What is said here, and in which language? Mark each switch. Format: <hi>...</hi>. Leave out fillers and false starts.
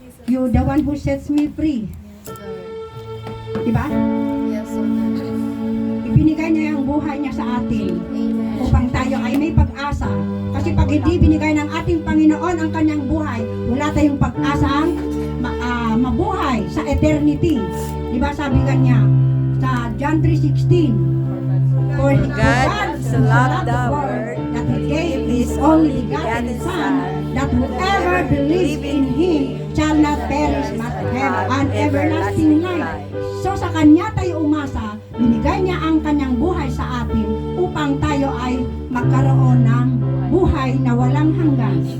<en>You the one who sets me free.</en> <tl>Di ba?</tl> <en>Yes, Lord.</en> <tl>Ibinigay niya yung buhay niya sa atin</tl> <en>Amen.</en> <tl>upang tayo ay may pag-asa. Kasi pag hindi binigay ng ating Panginoon ang kanyang buhay, wala tayong pag-asang mabuhay sa eternity. Di ba sabi kanya sa</tl> <en>John 3:16, For God so loved the world that He gave His only begotten Son, that whoever believes in Him shall not perish but have an everlasting life.</en> <tl>So sa Kanya tayo umasa, binigay niya ang Kanyang buhay sa atin upang tayo ay magkaroon ng buhay na walang hanggan.</tl>